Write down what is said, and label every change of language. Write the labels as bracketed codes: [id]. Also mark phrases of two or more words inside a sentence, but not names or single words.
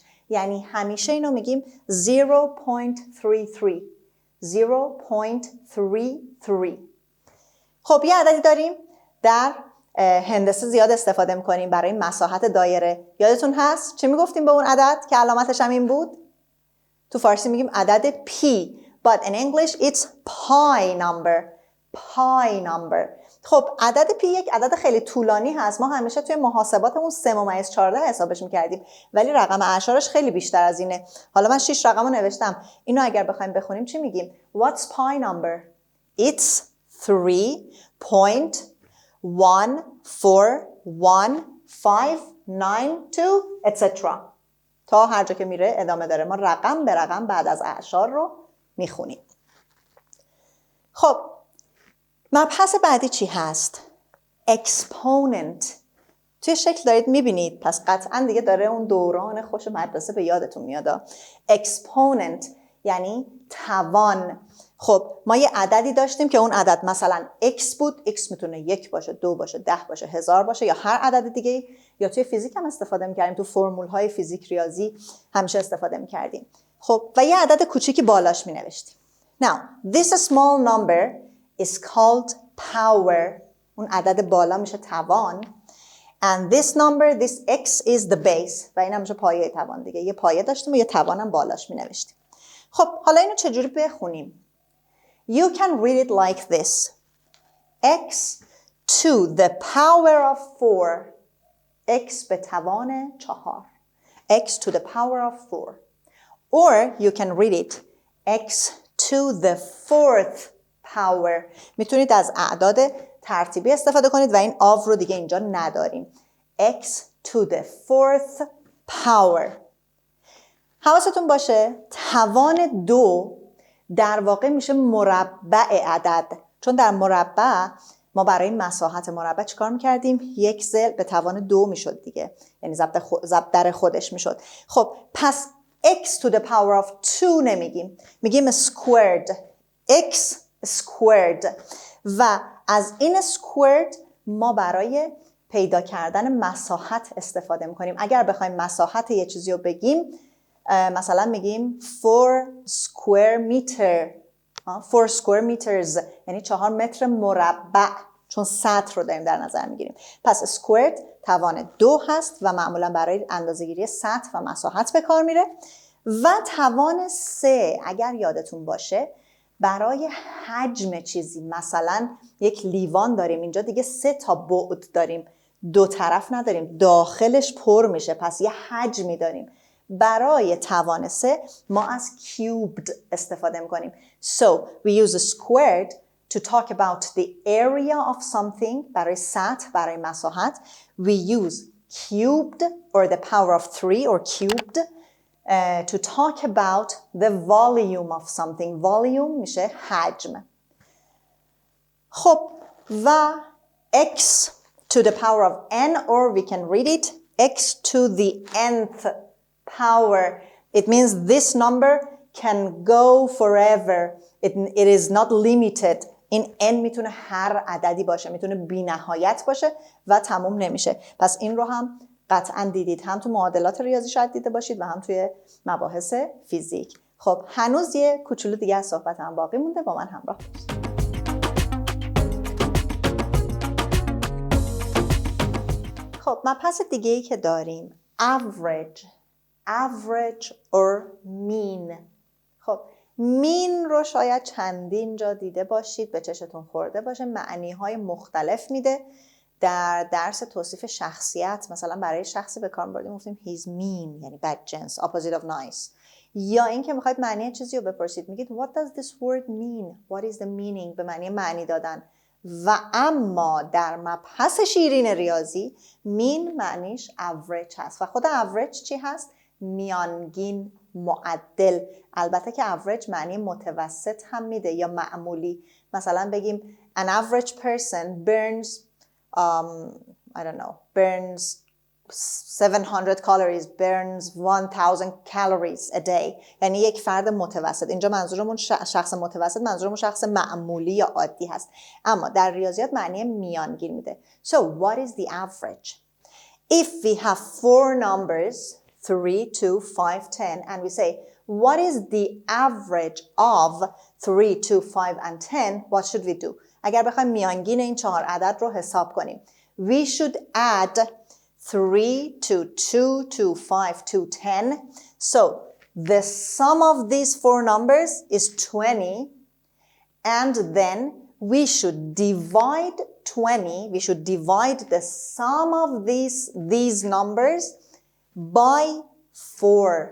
[fa] یعنی همیشه اینو میگیم 0.33 0.33. خب یه عددی داریم در هندسه زیاد استفاده میکنیم برای مساحت دایره. یادتون هست چی میگفتیم به اون عدد که علامتش هم این بود؟ تو فارسی میگیم عدد P [en] but in English it's pi number. [fa] خب عدد P یک عدد خیلی طولانی هست. ما همیشه توی محاسباتمون 3/14 حسابش میکردیم ولی رقم اعشارش خیلی بیشتر از اینه. حالا من 6 رقم رو نوشتم. اینو اگر بخوایم بخونیم چی میگیم؟ [en] What's pi number? It's 3.14152 etc. [fa] تا هر جا که میره ادامه داره. ما رقم به رقم بعد از اعشار رو میخونیم. خب مبحث بعدی چی هست؟ exponent. توی شکل دارید میبینید، پس قطعا دیگه داره اون دوران خوش مدرسه به یادتون میاد. exponent یعنی توان. خب ما یه عددی داشتیم که اون عدد مثلا x بود. x میتونه 1 باشه، 2 باشه، 10 باشه، 1000 باشه یا هر عدد دیگه. یا توی فیزیک هم استفاده میکردیم، تو فرمول های فیزیک ریاضی همیشه استفاده میکردیم. خب و یه عدد کوچیکی بالاش مینوشتیم. [en] Now this small number is called power. [fa] اون عدد بالا میشه توان. [en] And this number, this x is the base. [fa] و این هم میشه پایه توان دیگه. یه پایه داشتیم و یه توان هم بالاش مینوشتیم. خب حالا اینو چجوری بخونیم؟ [en] You can read it like this. X to the power of 4. [fa] X به توان 4. [en] X to the power of 4. Or you can read it. X to the 4th power. [fa] میتونید از اعداد ترتیبی استفاده کنید و این آو رو دیگه اینجا نداریم. [en] X to the 4th power. [fa] حواستون باشه توان 2 در واقع میشه مربع عدد. چون در مربع ما برای مساحت مربع چیکار میکردیم؟ یک ضلع به توان 2 میشد دیگه. یعنی ضرب در خودش میشد. خب پس [en] x to the power of 2 [fa] نمیگیم. [en] میگیم squared. x squared. [fa] و از این squared ما برای پیدا کردن مساحت استفاده میکنیم. اگر بخوایم مساحت یه چیزی رو بگیم مثلا میگیم [en] 4 square meter 4 square meters [fa] یعنی 4 متر مربع، چون سطح رو داریم در نظر میگیریم. پس squared توان 2 هست و معمولا برای اندازه‌گیری سطح و مساحت به کار میره. و توان 3 اگر یادتون باشه برای حجم چیزی، مثلا یک لیوان داریم اینجا دیگه 3 تا بعد داریم، 2 طرف نداریم، داخلش پر میشه، پس یه حجمی داریم. برای توان 3 ما از cubed استفاده میکنیم. [en] So we use a squared to talk about the area of something. [fa] برای سطح، برای مساحت [en] we use cubed or the power of 3 or cubed to talk about the volume of something. [fa] Volume میشه حجم. خب و [en] x to the power of n or we can read it x to the nth power. It means this number can go forever. It is not limited. [fa] این n میتونه هر عددی باشه، میتونه بی نهایت باشه و تموم نمیشه. پس این رو هم قطعا دیدید، هم تو معادلات ریاضی شاید دیده باشید و هم توی مباحث فیزیک. خب هنوز یه کوچولو دیگه از صحبت هم باقی مونده، با من همراه باشید. خب مبحث دیگه‌ای که داریم [en] average or mean. [fa] خب mean رو شاید چندین جا دیده باشید، به چشتون خورده باشه، معنی‌های مختلف میده. در درس توصیف شخصیت مثلا برای شخصی به کار بردیم گفتیم [en] he's mean [fa] یعنی بدجنس، [en] opposite of nice. [fa] یا اینکه میخواید معنی چیزی رو بپرسید میگید [en] what does this word mean? What is the meaning؟ [fa] به معنی معنی دادن. و اما در مبحث شیرین ریاضی mean معنیش average هست و خود average چی هست؟ میانگین، معدل. البته که average معنی متوسط هم میده یا معمولی. مثلا بگیم [en] an average person burns I don't know, burns 700 calories, burns 1000 calories a day. [fa] یعنی یک فرد متوسط. اینجا منظورمون شخص متوسط، منظورمون شخص معمولی یا عادی هست. اما در ریاضیات معنی میانگین میده. [en] So what is the average? If we have four numbers, 3, 2, 5, 10, and we say, what is the average of 3, 2, 5, and 10? What should we do? [fa] اگر بخوایم میانگین این 4 عدد رو حساب کنیم. [en] We should add 3 to 2 to 5 to 10. So the sum of these four numbers is 20. And then we should divide 20. We should divide the sum of these numbers by 4.